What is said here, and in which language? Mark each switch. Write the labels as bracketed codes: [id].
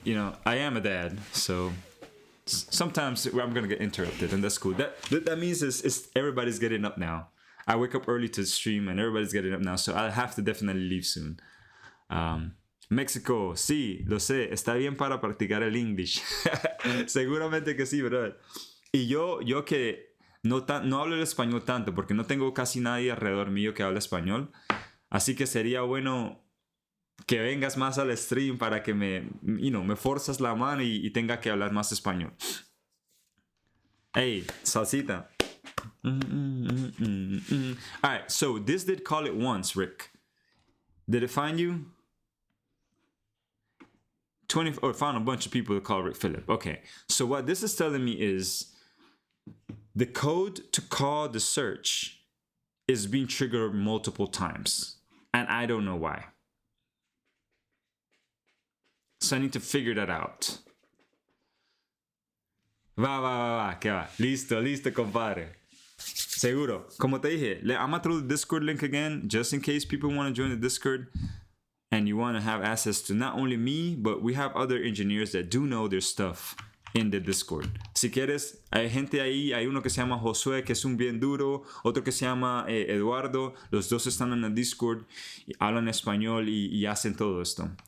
[en] You know, I am a dad, so sometimes I'm gonna get interrupted, and that's cool. That means it's everybody's getting up now. I wake up early to stream, and everybody's getting up now, so I'll have to definitely leave soon. [es] México, sí, lo sé, está bien para practicar el English. Seguramente que sí, ¿verdad? Y yo que no hablo el español tanto, porque no tengo casi nadie alrededor mío que hable español, así que sería bueno que vengas más al stream para que me forzas la mano y tenga que hablar más español. [en] Hey, salsita. All right, so this did call it once, Rick. Did it find you? 20, or found a bunch of people to call Rick Phillip. Okay, so what this is telling me is the code to call the search is being triggered multiple times, and I don't know why. So I need to figure that out. [es] Va, que va. Listo, compadre. Seguro. Como te dije, [en] I'm gonna throw the Discord link again, just in case people want to join the Discord and you want to have access to not only me, but we have other engineers that do know their stuff in the Discord. [es] Si quieres, hay gente ahí, hay uno que se llama Josué, que es un bien duro, otro que se llama Eduardo, los dos están en el Discord, hablan español y hacen todo esto.